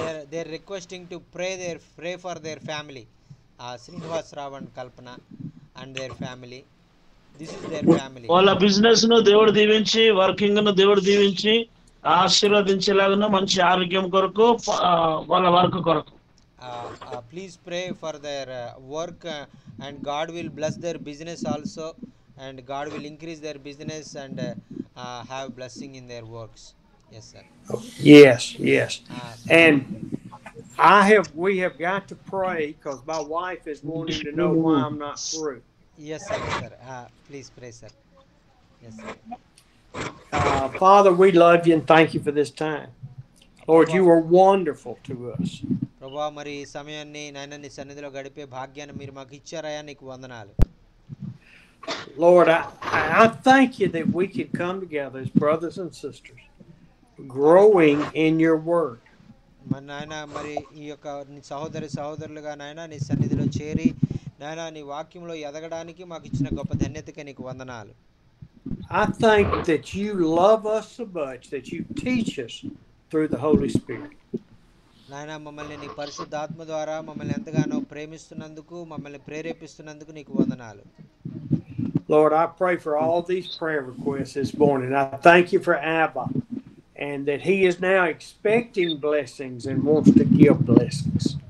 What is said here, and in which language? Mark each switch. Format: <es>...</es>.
<en>they are requesting to pray for their family, Srinivas Rao and Kalpana and their family. This is their family.</en> <te>వాళ్ళ business ను దేవుడు దీవించి, working ను దేవుడు దీవించి ఆశీర్వదించేలాగా మంచి ఆరోగ్యం కొరకు, వాళ్ళ వర్క్ కొరకు.</te> <en>Please pray for their work, and God will bless their business also, and God will increase their business and have blessing in their works. Yes sir. Yes. And we have got to pray because my wife is wanting to know why I'm not through. Yes sir. Please pray sir. Yes sir. Father, we love you and thank you for this time. Lord, you are wonderful to us.</en> <te>ప్రభువా, మరి ఈ సమయాన్ని నాయన నీ సన్నిధిలో గడిపే భాగ్యాన్ని మీరు మాకు ఇచ్చారయ్యా, నీకు వందనాలు.</te> <en>Lord, I thank you that we can come together as brothers and sisters, growing in your word.</en> <te>మరి నాయన, మరి ఈ యొక్క నీ సహోదరులుగా నాయన నీ సన్నిధిలో చేరి నాయన నీ వాక్యంలో ఎదగడానికి మాకు ఇచ్చిన గొప్ప ధన్యతకి నీకు వందనాలు.</te> <en>I think that you love us so much that you teach us through the Holy Spirit.</en> <te>నాయన, మమ్మల్ని నీ పరిశుద్ధాత్మ ద్వారా మమ్మల్ని ఎంతగానో ప్రేమిస్తున్నందుకు, మమ్మల్ని ప్రేరేపిస్తున్నందుకు నీకు వందనాలు.</te> <en>Lord, I pray for all these prayer requests this morning. I thank you for Abba, and that he is now expecting blessings and wants to give blessings.</en>